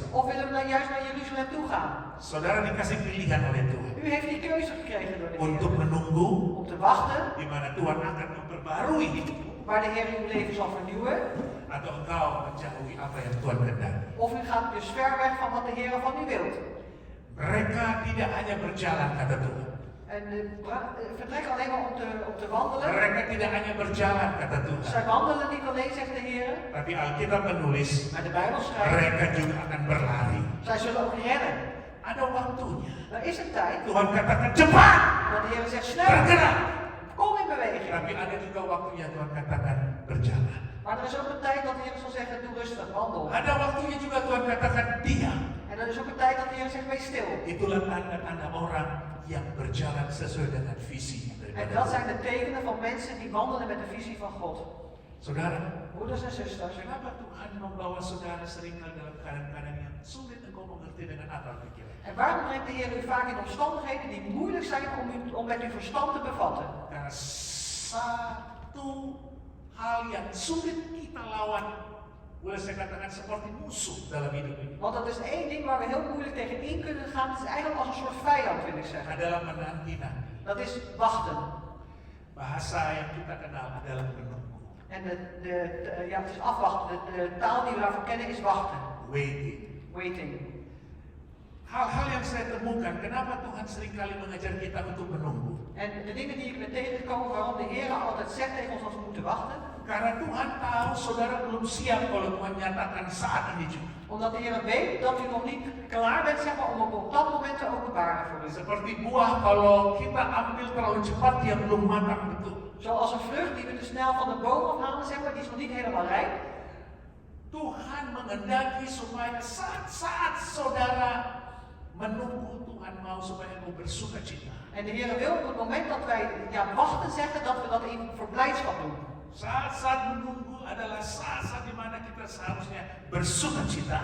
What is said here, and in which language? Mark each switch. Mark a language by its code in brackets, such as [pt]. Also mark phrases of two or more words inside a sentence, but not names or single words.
[nl] Of willen we dan juist naar Jeruzalem toe gaan? [id] Saudara dikasih pilihan oleh Tuhan [nl] U heeft die keuze gekregen door de [id] untuk [nl] Heer. [id] menunggu [nl] Om te wachten, [id] di mana Tuhan akan memperbarui hidupmu, [nl] waar de Heer uw leven zal vernieuwen. [id] atau engkau menjauhi apa yang Tuhan kehendaki. [nl] Of u gaat dus ver weg van wat de Heer van u wilt. [id] Mereka tidak hanya berjalan, kata Tuhan. [nl] En vertrek alleen maar om te wandelen. [id] Mereka tidak hanya berjalan, kata Tuhan. [nl] Zij wandelen niet alleen, zegt de Heer. [id] Tapi Alkitab menulis, [nl] Maar de Bijbel schrijft, [id] mereka juga akan berlari. [nl] zij zullen ook rennen. [id] Ada waktunya. [nl] Er is een tijd [id] Tuhan katakan cepat, [nl] dat de Heer zegt snel, [id] bergerak. [nl] kom in beweging. [id] Tapi ada juga waktunya Tuhan katakan berjalan. [nl] Maar er is ook een tijd dat de Heer zal zeggen, doe rustig, wandel. [id] Ada waktunya juga Tuhan katakan diam. [nl] En er is ook een tijd dat de Heer zegt, wees stil. [id] Itulah tanda-tanda orang yang berjalan sesuai dengan visi [nl] En [id] daripada [nl] dat [id] Tuhan. [nl] zijn de tekenen van mensen die wandelen met de visie van God. [id] Saudara, [nl] Broeders en zusters, [id] kenapa Tuhan membawa saudara seringkali dalam keadaan-keadaan yang sulit engkau mengerti dengan akal pikiran? [nl] en waarom brengt de Heer u vaak in omstandigheden die moeilijk zijn om met uw verstand te bevatten? [id] Karena satu hal yang sulit kita lawan, boleh saya katakan seperti musuh dalam hidup ini, [nl] Want dat is één ding waar we heel moeilijk tegen in kunnen gaan. Het is eigenlijk als een soort vijand, wil ik zeggen. [id] adalah menanti-nanti. [nl] Dat is wachten. [id] Bahasa yang kita kenal adalah menunggu, [nl] En ja, het is afwachten. De taal die we daarvoor kennen is wachten. [en] waiting. Waiting. [id] Hal-hal yang saya temukan, kenapa Tuhan seringkali mengajar kita untuk menunggu? [nl] En de dingen die ik ben tegengekomen waarom de Heer altijd zegt tegen ons dat we moeten wachten. [id] Karena Tuhan tahu saudara belum siap kalau Tuhan nyatakan saat ini juga. [nl] Omdat de Heer weet dat u nog niet klaar bent, zeg maar, om op dat moment te openbaren voor u. [id] Seperti buah kalau kita ambil terlalu cepat dia belum matang betul. [nl] Zoals een vrucht die we te snel van de boom afhalen, zeg maar, die is nog niet helemaal rijp. [id] Tuhan mengendaki supaya saat-saat saudara menunggu, Tuhan mau supaya engkau bersuka cita. [nl] En de Heer wil op het moment dat wij wachten zeggen, dat we dat in voor blijdschap doen. [id] Saat-saat menunggu adalah saat-saat di mana kita seharusnya bersuka cita.